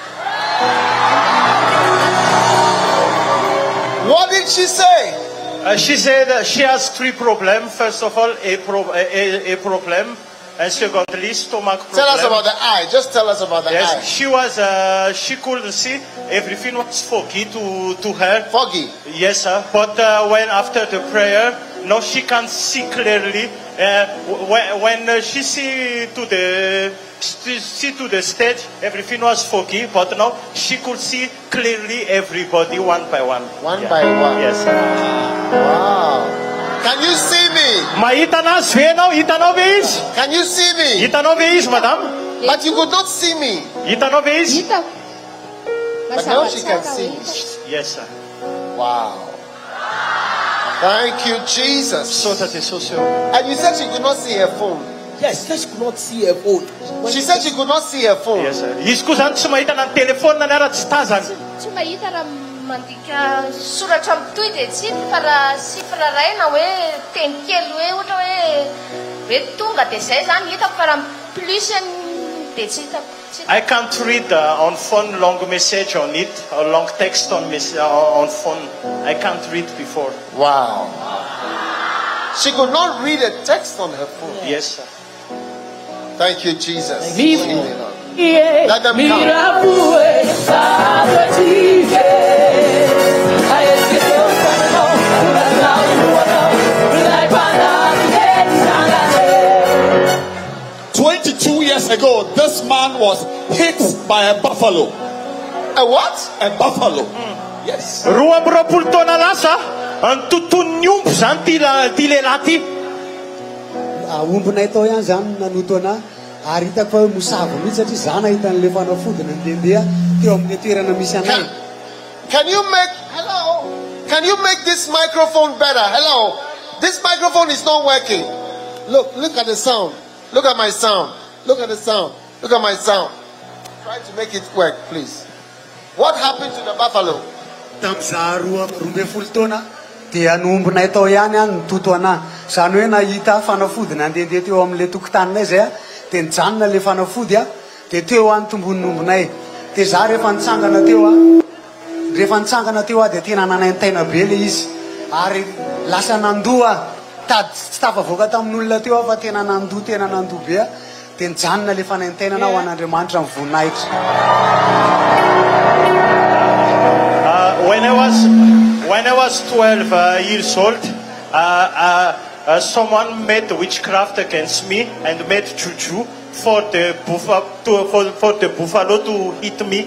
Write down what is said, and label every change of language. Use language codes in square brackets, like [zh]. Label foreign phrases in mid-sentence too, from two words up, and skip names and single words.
[en] What did she say? She said she has 3 problems. First of all, a problem, and secondly, stomach problem. Tell us about the eye. Just tell us about the Yes, eye. she couldn't see. Everything was foggy to her. Foggy. Yes, sir. But when after the prayer, now she can see clearly. when she see to the stage, everything was foggy, but now she could see clearly everybody one by one. One by one. Yes. Wow. Can you see me? [mg] Mahita na Sveno, hitanao ve izy? [en] Can you see me? [mg] Hitanao ve izy, madame? [en] But you could not see me. [mg] Hitanao ve izy? Hita. [en] But now she [mg] Mazava [en] can [mg] tsara [en] see. [mg] ho hita. [en] Yes, sir. Wow. Thank you, Jesus. [mg] Sota Jesús. [en] And you said she could not see her phone. Yes, she could not see her phone. She said she could not see her phone. Yes, sir. [mg] Izy koa zany tsy mahita na ny telefônina ny ara-tsy tazana. Tsy mahita raha mandika soratra amitoy dia tsy fa raha sifra ray na hoe teny kely hoe ohatra hoe tonga dia zay zany hitako fa raha plus dia tsy hitako. [en] I can't read on phone long message on it, or long text on phone. I can't read before. Wow. She could not read a text on her phone. Yes, sir. Thank you, Jesus. Let them come. Years ago, this man was hit by a buffalo. A what? A buffalo. Yes. [mg] Roa amby roapolo taona lasa ny tontolon'ny omby zany ty lehilahy ty. Ombonay tao ihany zany nanoto ana ary hitako fa hoe mosavo mihitsy satria za nahita an'le fanafodina ndendeha teo amin'ny toerana misy anay. [en] Can you make this microphone better? Hello. This microphone is not working. Look at the sound. Look at my sound. Look at the sound. Look at my sound. Try to make it work, please. What happened to the buffalo? [mg] Tamza roa amby folo taona dia anombonay tao ihany any nitoto ana. Zany hoe nahita fanafodina andendeha teo amin'le tokotaninay zay dia nijanona le fanafody dia teo any tombon'ny ombonay. Dia za rehefa nitsangana teo dia tena nanantaina be le izy ary lasa nandoa tsy tafavoaka tamin'olona teo fa tena nandoa be. Dia nijanona le fanantenana ho an'Andriamanitra ny voninahitra. [en] When I was 12 years old, someone made witchcraft against me and made juju for the buffalo to hit me.